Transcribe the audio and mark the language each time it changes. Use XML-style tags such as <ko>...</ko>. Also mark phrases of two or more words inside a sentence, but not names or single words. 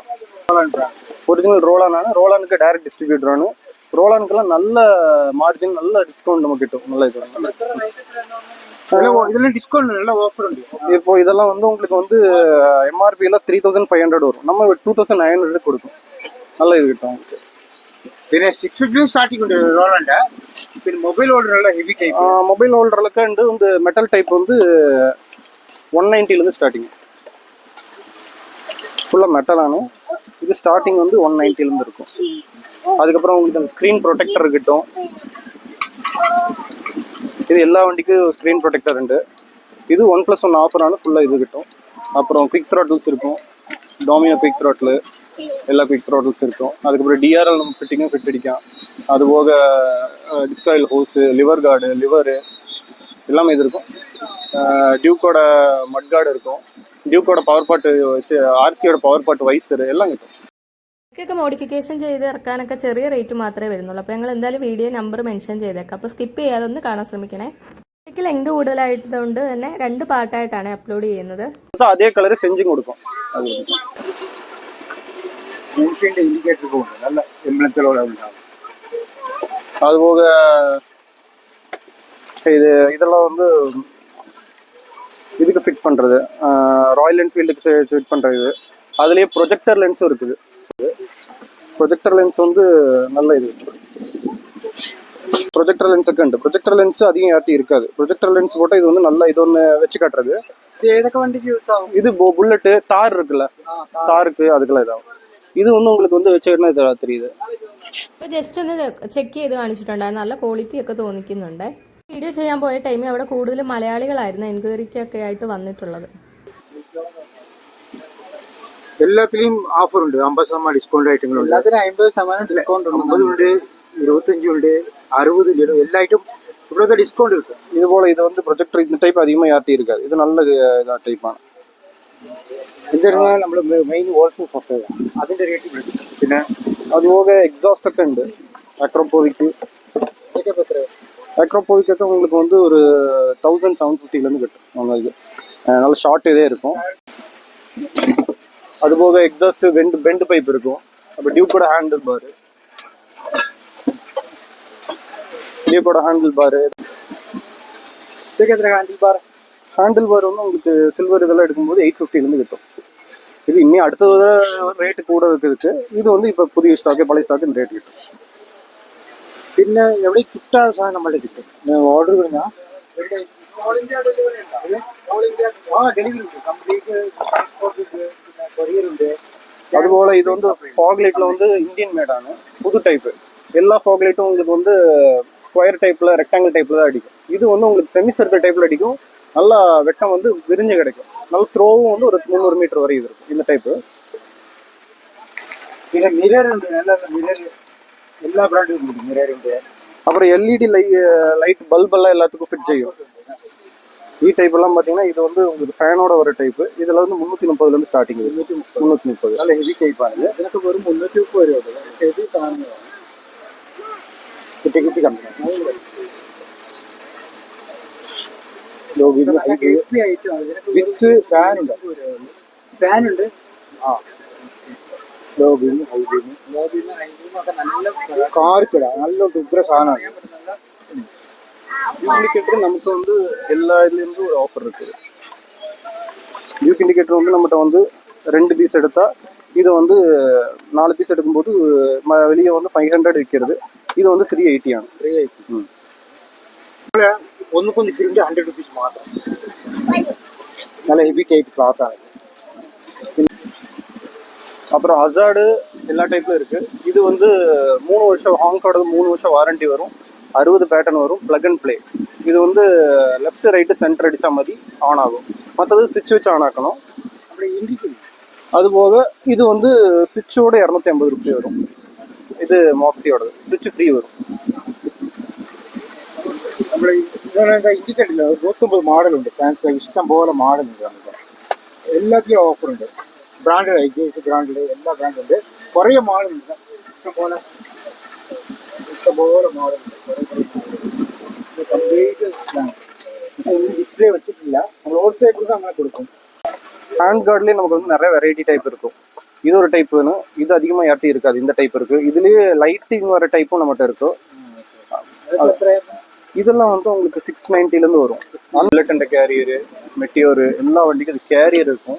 <ta>ஒரிஜினல் ரோலானுக்கு</ta> <en>direct distributor.</en> <ta>ரோலானுக்கெல்லாம் நல்ல மார்ஜின், நல்ல டிஸ்கவுண்ட் நமக்கு கிட்டும். நல்ல இது இதெல்லாம் டிஸ்கவுண்ட் நல்ல ஆஃபர் உண்டு. இப்போ இதெல்லாம் வந்து உங்களுக்கு வந்து MRPல 3500 வரும். நம்ம 2900 கொடுக்கும். நல்ல இது கிட்டும் உங்களுக்கு.</ta> <ml>പിന്നെ 650 സ്റ്റാർട്ടിംഗ് ഉണ്ട് റോളണ്ട്. പിന്നെ</ml> <en>mobile holder</en> <ml>നല്ല</ml> <en>heavy type. mobile holder</en> <ml>ഉണ്ട്.</ml> <ta>வந்து</ta> <en>metal type</en> <ta>வந்து 190 ல ஸ்டார்டிங். ஃபுல்லா மெட்டலானு. இது ஸ்டார்டிங் வந்து 190 ல இருக்கும். அதுக்கப்புறம் உங்களுக்கு அந்த</ta> <en>screen protector</en> <ta>கிட்டும். இது எல்லா வண்டிக்கும்</ta> <en>screen protector</en> <ta>உண்டு. இது 1+1 ஆஃபரான ஃபுல்லாக இது கிட்டும். அப்புறம்</ta> <en>quick throttles</en> <ta>இருக்கும். டாமினோ</ta> <en>quick throttle,</en> <ta>எல்லா</ta> <en>quick throttles</en> <ta>இருக்கும். அதுக்கப்புறம் DRL நம்ம ஃபிட்டிங்கும் ஃபிட் அடிக்கும். அதுபோக டிஸ்காயில் ஹோஸு,</ta> <en>lever guard,</en> <ta>லிவரு எல்லாமே இது இருக்கும். டியூக்கோட</ta> <en>mud guard</en> <ta>இருக்கும். டியூக்கோட பவர் பாட்டு வச்சு RCயோட பவர் பாட்டு வைசரு எல்லாம் கிட்டும்.</ta> <ml>ഒക്കെ മോഡിഫിക്കേഷൻ ചെയ്ത് ഇറക്കാനൊക്കെ ചെറിയ റേറ്റ് മാത്രമേ വരുന്നുള്ളൂ. അപ്പോൾ ഞങ്ങൾ എന്തായാലും</ml> <en>video number mention</en> <ml>ചെയ്തേക്കാം. അപ്പോൾ സ്കിപ്പ് ചെയ്യാതെ ഒന്ന് കാണാൻ ശ്രമിക്കണേ. എനിക്ക് ലെങ്ത് കൂടുതലായതുകൊണ്ട് തന്നെ 2 പാർട്ടായിട്ടാണ് അപ്ലോഡ് ചെയ്യുന്നത്. അതേ</ml> <en>colour changing</en> <ml>കൊടുക്കും. ഇൻഡിക്കേറ്റർ പോകും, നല്ല എംബ്ലംസോടെ ഉണ്ടാകും.</ml> <ta>അതുപോക இதெல்லாம் வந்து இதுக்கு ஃபிட் பண்ணுறது, ராயல் என்ஃபீல்டுக்கு ஃபிட் பண்ணுறது. அதுலேயே</ta> <en>projector lens</en> <ta>இருக்குது.</ta> <en>projector lens</en> <ta>வந்து நல்ல இது.</ta> <en>projector lens</en> <ta>உண்டு.</ta> <en>projector lens</en> <ta>அதிகம் யார்ட்டி இருக்காது.</ta> <en>projector lens</en> <ta>போட்டால் இது வந்து நல்ல இது ஒன்று வச்சு காட்டுறது. இது புல்லட்டு, தார் இருக்குல்ல, தாருக்கு அதுக்கெல்லாம் இதாகும்.</ta> <ml>ഇത് ഒന്നും</ml> <ta>உங்களுக்கு வந்து</ta> <ml>വെച്ചിരുന്ന ഇതാ தெரியுது. അപ്പോൾ ജസ്റ്റ് ഒന്ന് ചെക്ക് ചെയ്ത് കാണിച്ചിട്ടുണ്ടായിരുന്നു. നല്ല ക്വാളിറ്റി ഒക്കെ തോന്നിക്കുന്നുണ്ട്. വീഡിയോ ചെയ്യാൻ പോയ ടൈമിൽ അവിടെ കൂടുതലും മലയാളികളായിരുന്നു എൻക്വയറിക്കൊക്കെ ആയിട്ട് വന്നിട്ടുള്ളത്. എല്ലാത്തിലും ഓഫർ ഉണ്ട്. 50%</ml> <en>discount items.</en> <ml>50% ഡിസ്കൗണ്ട് ഉണ്ട്. 25 ഉണ്ട്, 60, 70 എല്ലായിട്ടും ഇവിടുത്തെ ഡിസ്കൗണ്ട് കിട്ടും. ഇതുപോലെ ഇത്</ml> <ta>வந்து പ്രൊജക്ടർ இந்த டைப் அதிகமாக யார்ட்டி இருக்காது. இது நல்ல டைப்பாണ്.</ta> <ml>എന്നിരുന്നാൽ നമ്മൾ</ml> <en>main wholesale supply</en> <ml>അതിന്റെ റേറ്റ് കിട്ടും. പിന്നെ അതുപോലെ எக்ஸாஸ்ட் ഒക്കെ ഉണ്ട്.</ml> <ta>அக்ரோபோவிக் அக்ரோபோவிக் உங்களுக்கு வந்து ஒரு 1750 கிட்டும் உங்களுக்கு. நல்ல ஷார்ட் இதே இருக்கும். அதுபோக</ta> <en>exhaust bend pipe</en> <ta>இருக்கும். அப்போ டியூக்கோட</ta> <en>handle bar,</en> <ta>டியூக்கோட</ta> <en>handle bar handle bar</en> <ta>வந்து உங்களுக்கு சில்வர் இதெல்லாம் எடுக்கும்போது 850 கிட்டும். இது இன்னும் அடுத்தது ரேட்டு கூட இருக்குதுக்கு. இது வந்து இப்போ புதிய ஸ்டாக்கு பழைய ஸ்டாக்கு இந்த ரேட் കിട്ടും.</ta> <ml>പിന്നെ എവിടെ കിട്ടാത്ത സാധനം നമ്മുടെ കിട്ടും. ഓർഡർ കഴിഞ്ഞാൽ ഡെലിവറി ഉണ്ട്,</ml> <en>complete transport</en> <ml>ഉണ്ട്, പിന്നെ കൊറിയർ ഉണ്ട്.</ml> <ta>அதுபோல இது வந்து</ta> <en>fog light</en> <ta>வந்து</ta> <en>Indian made</en> <ta>புது டைப். எல்லா</ta> <en>fog light</en> <ta>உங்களுக்கு வந்து</ta> <en>square type rectangle type</en> <ta>தான் அடிக்கும். இது வந்து உங்களுக்கு</ta> <en>semi circle type</en> <ta>அடிக்கும். நல்லா வெட்டம் வந்து விரிஞ்சு கிடைக்கும். நல்ல த்ரோவும் வந்து ஒரு 300 மீட்டர் வரை இது இருக்கும் இந்த டைப்பு.</ta> <ml>പിന്നെ മിറർ ഉണ്ട്, നല്ല മിറർ എല്ലാ ബ്രാൻഡും ഉണ്ട്. മിറർ ഉണ്ട്.</ml> <ta>அப்புறம்</ta> <en>LED light bulb</en> <ta>எல்லாம் எல்லாத்துக்கும் ஃபிட் செய்யும்.</ta> <ml>ഈ ടൈപ്പ് എല്ലാം</ml> <ta>பார்த்தீங்கன்னா இது வந்து உங்களுக்கு ஃபேனோட ஒரு டைப்பு. இதில் வந்து 330 ஸ்டார்டிங். 330</ta> <ml>നല്ല</ml> <en>heavy type.</en> <ml>ഇതിനൊക്കെ വെറും 330 രൂപ. ഹെവി സാധനങ്ങളാണ്. കിട്ടി</ml> <en>company with fan</en> <ml>ഉണ്ട്. ഫാനുണ്ട്. ആ കാർക്കിട നല്ല ഉഗ്ര സാധനമാണ്.</ml> <en>view indicator</en> <ta>நமக்கு வந்து எல்லா இதுலேருந்து ஒரு ஆஃபர் இருக்குது.</ta> <en>view indicator</en> <ta>வந்து நம்மகிட்ட வந்து 2 பீஸ் எடுத்தா இது வந்து 4 பீஸ் எடுக்கும்போது வெளியே வந்து 500 விற்கிறது. இது வந்து 380 ആണ്.</ta> <ml>380. ഒന്ന് കൊഞ്ചം ഫിലിമിന്റെ 100 റുപ്പീസ് മാത്രം. നല്ല</ml> <en>heavy type cloth</en> <ml>ആണ്.</ml> <ta>அப்புறம் ஹசார்டு எல்லா டைப்ல இருக்கு. இது வந்து 3 வருஷம் ஹாங்கோட 3 வருஷம் வாரண்டி வரும். 60 பேட்டர்ன் வரும்.</ta> <en>plug and play.</en> <ta>இது வந்து</ta> <en>left right centre</en> <ta>அடிச்ச மாதிரி ஆன் ஆகும். மற்றது சுவிட்ச் வச்சு ஆன் ஆக்கணும். அதுபோக இது வந்து சுவிட்சோட 250 ரூபாய் வரும். இது மாக்ஸியோடது.</ta> <en>switch free</en> <ta>வரும்.</ta> <ml>നമ്മൾ ഇതിനൊക്കെ ഇൻഡിക്കേറ്ററില്ല 150 മോഡലുണ്ട്. ഫാൻസി ഇഷ്ടം പോലെ മോഡലുണ്ട്. നമുക്ക് എല്ലാത്തിലും ഓഫറുണ്ട്. ബ്രാൻഡ് ഐജേഴ്സ് ബ്രാൻഡ് എല്ലാ ബ്രാൻഡും ഉണ്ട്. കുറേ മോഡലുണ്ട്. ഇഷ്ടംപോലെ മോഡലുണ്ട്.</ml> <en>complete display</en> <ml>വെച്ചിട്ടില്ല. നമ്മൾ ഹോൾസെയിൽ കൊടുത്ത് അങ്ങനെ കൊടുക്കും.</ml> <en>hand guard</en> <ta>நமக்கு வந்து நிறைய</ta> <en>variety type</en> <ta>இருக்கும். இது ஒரு டைப் வேணும். இது அதிகமாக யார்ட்டி இருக்காது. இந்த டைப் இருக்கு. இதுலேயே லைட்டிங் வர டைப்பும் நம்மகிட்ட இருக்கும். இதெல்லாம் வந்து உங்களுக்கு 690 வரும்.</ta> <en>Bullet and carrier</en> <ta>மெட்டியோரு எல்லா வண்டிக்கும் அது கேரியர் இருக்கும்.</ta>